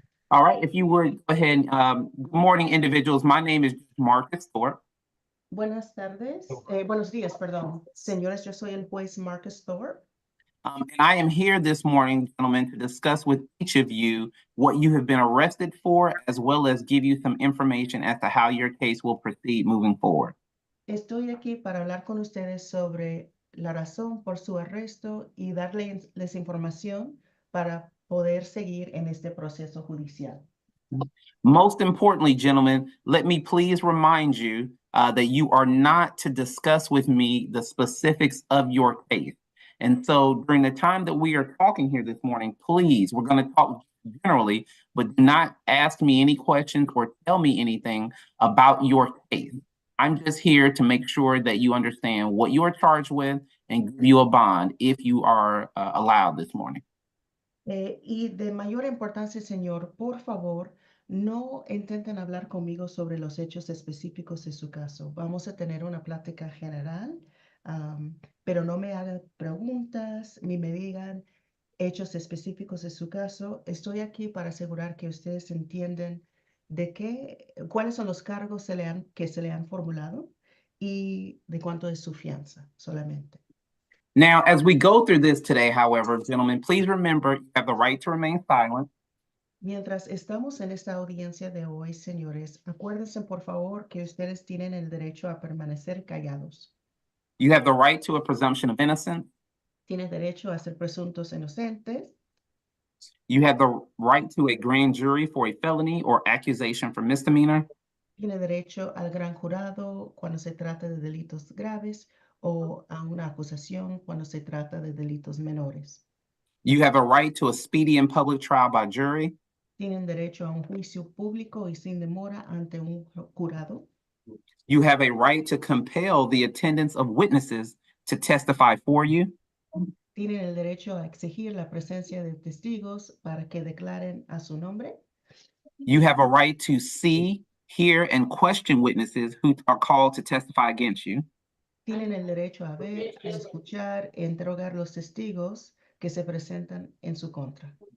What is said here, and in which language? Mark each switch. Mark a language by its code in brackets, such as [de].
[en] All right, if you would go ahead. Good morning, individuals. My name is Marcus Thorpe. [es] Buenas tardes. Buenos días, perdón. Señores, yo soy el juez Marcus Thorpe. [en] And I am here this morning, gentlemen, to discuss with each of you what you have been arrested for, as well as give you some information as to how your case will proceed moving forward. [es] Estoy aquí para hablar con ustedes sobre la razón por su arresto y darles información para poder seguir en este proceso judicial. [en] Most importantly, gentlemen, let me please remind you that you are not to discuss with me the specifics of your case. And so during the time that we are talking here this morning, please, we're going to talk generally, but do not ask me any questions or tell me anything about your case. I'm just here to make sure that you understand what you are charged with and give you a bond if you are allowed this morning. [es] Y de mayor importancia, señor, por favor, no intenten hablar conmigo sobre los hechos específicos de su caso. Vamos a tener una plática general, pero no me hagan preguntas ni me digan hechos específicos de su caso. Estoy aquí para asegurar que ustedes entienden cuáles son los cargos que se le han formulado y de cuánto es su fianza solamente. [en] Now, as we go through this today, however, gentlemen, please remember you have the right to remain silent. [es] Mientras estamos en esta audiencia de hoy, señores, acuérdense por favor que ustedes tienen el derecho a permanecer callados. [en] You have the right to a presumption of innocence. [es] Tienen derecho a ser presuntos inocentes. [en] You have the right to a grand jury for a felony or accusation for misdemeanor. [es] Tiene derecho al gran jurado cuando se trata de delitos graves o a una acusación cuando se trata de delitos menores. [en] You have a right to a speedy and public trial by jury. [es] Tienen derecho a un juicio público y sin demora ante un jurado. [en] You have a right to compel the attendance of witnesses to testify for you. [es] Tienen el derecho a exigir la presencia de testigos para que declaren a su nombre. [en] You have a right to see, hear, and question witnesses who are called to testify against you. [es] Tienen el derecho a ver, a escuchar e interrogar los testigos que se presentan en su contra.